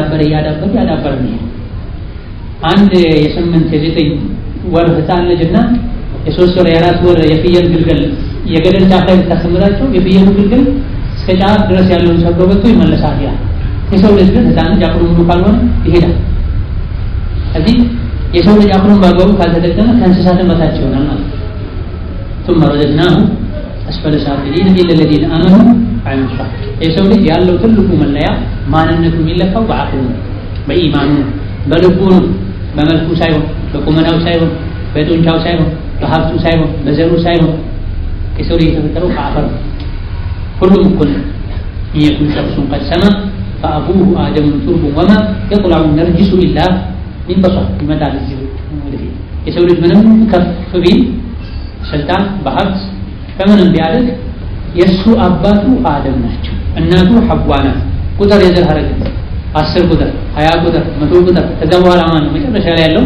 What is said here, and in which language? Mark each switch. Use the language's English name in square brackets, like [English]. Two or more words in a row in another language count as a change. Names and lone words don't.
[Amharic] ያዳበረ ነው። አንድ የ8 የ9 ወር ህፃን ልጅና የ3 ወር የ4 ወር የፍየል ግልገል የገደል ጫፍ ላይ ተሰምራቸው የፍየሉ ግልገል እስከ ጫፍ ድረስ ያለውን ሰብሮ በቶ ይመለሳል። ያ የሰው ልጅ ግን ህፃን ልጅ አቅሉን ሙሉ ካልሆነ ይሄዳል። እዚህ የሰው ልጅ አቅሉን ባገቡ ካልተጠቀመ ከእንስሳትን በታች ይሆናል ማለት ነው። [Arabic] ثم رددناه أسفل سافلين إلا الذين آمنوا وعملوا الصالحات። [Amharic] የሰው ልጅ ያለው ትልቁ መለያ ማንነቱ የሚለካው በአቅሉ ነው፣ በኢማኑ ነው፣ በልቡ ነው። በመልኩ ሳይሆን፣ በቁመናው ሳይሆን፣ በጡንቻው ሳይሆን፣ በሀብቱ ሳይሆን፣ በዘሩ ሳይሆን የሰው ልጅ የተፈጠረው ከአፈር ነው። ሁሉም እኩል ነው። [Arabic] يكون شخص قد سما فأبوه آدم ترب وما يطلع النرجس إلا من بصر [Amharic] ይመጣል። እዚህ የሰው ልጅ ምንም ከፍ ቢል ስልጣን በሀብት ከምንም ቢያደግ የእሱ አባቱ አደም ናቸው፣ እናቱ ሐዋ ናት። ቁጥር የዘር ሐረግ 10 ቁጥር 20 ቁጥር 100 ቁጥር ከዛ በኋላ ማን ነው መጨረሻ ላይ ያለው?